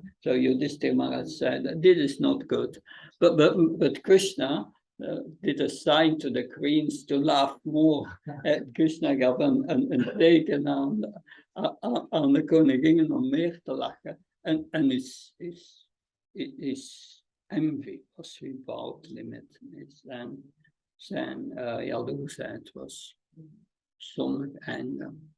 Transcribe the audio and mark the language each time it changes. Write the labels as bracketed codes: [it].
[en] So Yudhishthira Maharaj said, this is not good. But Krishna did a sign to the queens to laugh more. [nl] Krishna gaf een teken aan de koninginnen om meer te lachen. [en] En is envy was without limit. [nl] Zijn jaloersheid was zonder einde.